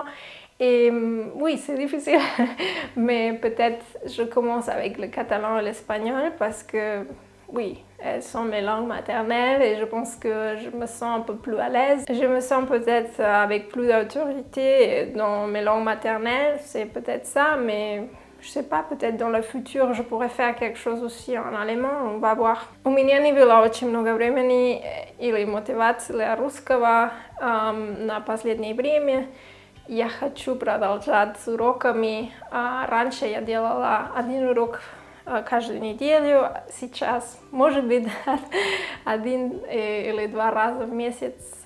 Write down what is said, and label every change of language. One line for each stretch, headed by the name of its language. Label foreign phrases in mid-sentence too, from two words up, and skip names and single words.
French: Et oui, c'est difficile, mais peut-être je commence avec le catalan et l'espagnol parce que, oui, elles sont mes langues maternelles et je pense que je me sens un peu plus à l'aise. Je me sens peut-être avec plus d'autorité dans mes langues maternelles, c'est peut-être ça, mais je sais pas, peut-être dans le futur je pourrais faire quelque chose aussi en allemand, on va voir.
Russian: У меня не было очень много времени или мотивации для русского на последнее время. Я хочу продолжать с уроками. Раньше я делала 1 урок каждую неделю. Сейчас, может быть, 1 или 2 раза в месяц.